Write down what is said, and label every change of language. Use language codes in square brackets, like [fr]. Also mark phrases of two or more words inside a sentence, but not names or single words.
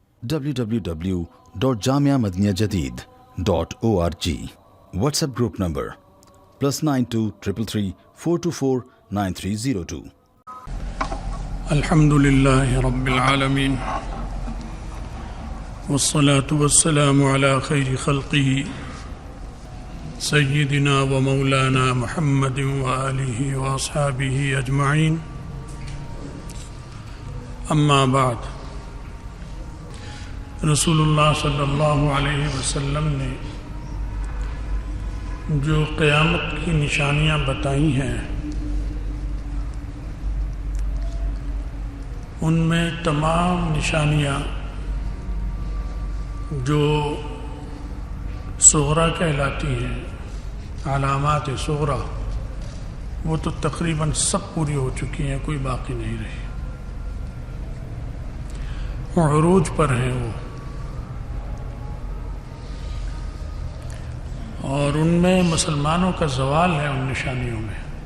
[en] www.jamiamadiniyajadid.org. WhatsApp group number +92 333 424 9302. [ar] الحمد لله رب العالمين والصلاة والسلام على خير خلقه سيدنا ومولانا محمد وآله وأصحابه أجمعين. أما بعد، رسول اللہ صلی اللہ علیہ وسلم [ur] نے جو قیامت کی نشانیاں بتائی ہیں ان میں تمام نشانیاں جو صغرا کہلاتی ہیں، [ar] علامات صغرا، [ur] وہ تو تقریباً سب پوری ہو چکی ہیں، کوئی باقی نہیں رہی، وہ عروج پر ہیں وہ، اور ان میں مسلمانوں کا زوال ہے ان نشانیوں میں۔